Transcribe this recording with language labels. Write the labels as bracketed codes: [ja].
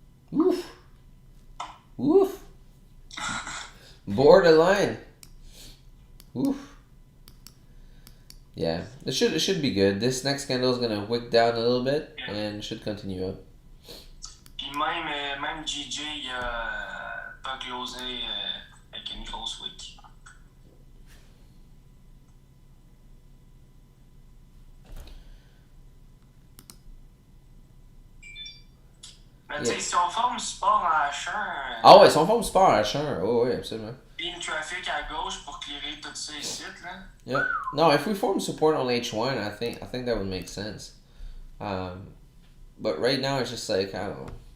[en] Woof. Woof. Borderline. Woof. Yeah, it should be good. This next candle is gonna wick down a little bit and should continue up. [fr] Puis même GJ il a pas closé avec une grosse wick. Mais tu sais, si on forme support en H1. Ah ouais, si on forme support en H1, oh oui, absolument. Beam traffic à gauche pour clearer tous ces sites là. [en] Yeah. No, if we form support on H1, I think that would make sense. But right now it's just like I don't know.